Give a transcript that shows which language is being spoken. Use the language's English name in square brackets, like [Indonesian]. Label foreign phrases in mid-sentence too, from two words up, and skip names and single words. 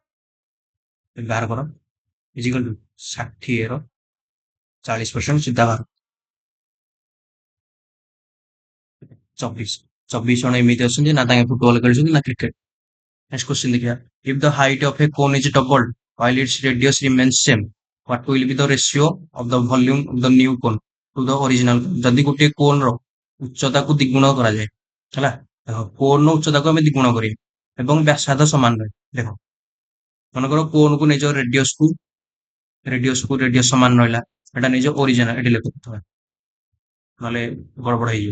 [Odia] ବାହାର କର, [English] equal to [Odia] 60 ର 40% ସିଧା ବାହାର, 24 ଜଣ ଏମିତି ଅଛନ୍ତି ନା ତାଙ୍କେ ଫୁଟବଲ ଖେଳୁଛନ୍ତି ନା କ୍ରିକେଟ। [English] next question ଦେଖିବା। if the height of a cone is doubled while its radius remains same, what will be the ratio of the volume of the new cone to the original cone? [Odia] ଯଦି ଗୋଟିଏ କୋନ୍ ର ଉଚ୍ଚତାକୁ ଦ୍ୱିଗୁଣ କରାଯାଏ ହେଲା, ଦେଖ କୋନ୍ ର ଉଚ୍ଚତାକୁ ଆମେ ଦ୍ୱିଗୁଣ କରିବା ଏବଂ ବ୍ୟାସାର୍ଦ୍ଧ ସମାନ ରହେ। ଦେଖ ମନେକର କୋନ୍ କୁ ନିଜ ରେଡିୟସ ସମାନ ରହିଲା, ଏଟା ନିଜ ଅରିଜିନାଲ ଏଠି ଲେଖୁଥିବା, ନହେଲେ ଗଡବଡ ହେଇଯିବ।